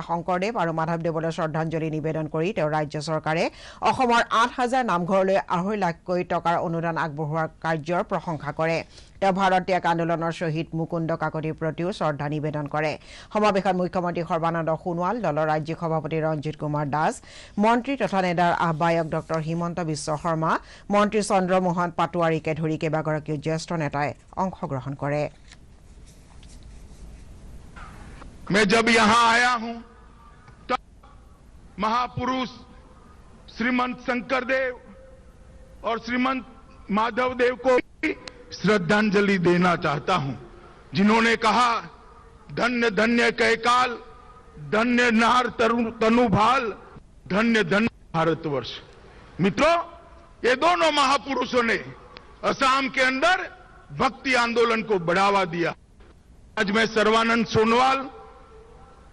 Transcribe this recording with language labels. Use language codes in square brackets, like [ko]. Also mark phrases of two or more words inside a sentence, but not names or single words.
[as] শংকৰদেৱ আৰু মাধৱদেৱলৈ শ্ৰদ্ধাঞ্জলি নিবেদন কৰি তেওঁ ৰাজ্য চৰকাৰে অসমৰ 8000 নামঘৰলৈ 2.5 লাখ কোটি টকাৰ অনুদান আগবঢ়োৱাৰ কাৰ্যৰ প্ৰশংসা কৰে তেওঁ ভাৰত ত্যাগ আন্দোলনৰ শহীদ মুকুন্দ কাকতিৰ প্ৰতিও শ্ৰদ্ধা নিবেদন কৰে সমাৱেশত মুখ্যমন্ত্ৰী সৰ্বানন্দ সোণোৱাল দলৰ ৰাজ্যিক সভাপতি ৰঞ্জিত কুমাৰ দাস মন্ত্ৰী তথা নেডাৰ আহ্বায়ক ডক্টৰ হিমন্ত বিশ্ব শৰ্মা মন্ত্ৰী চন্দ্ৰমোহন পাটোৱাৰীকে ধৰি কেইবাগৰাকীও জ্যেষ্ঠ নেতাই অংশগ্ৰহণ কৰে [hi] मैं जब यहां आया हूं तब महापुरुष श्रीमंत शंकरदेव और श्रीमंत माधवदेव को श्रद्धांजलि देना चाहता हूं जिन्होंने कहा [as] ধন্য ধন্য কলিকাল ধন্য নৰ তনুভাল ধন্য ধন্য ভাৰতবৰ্ষ [hi] मित्रों ये दोनों महापुरुषों ने असम के अंदर भक्ति आंदोलन को बढ़ावा दिया आज मैं सर्बानंद सोनोवाल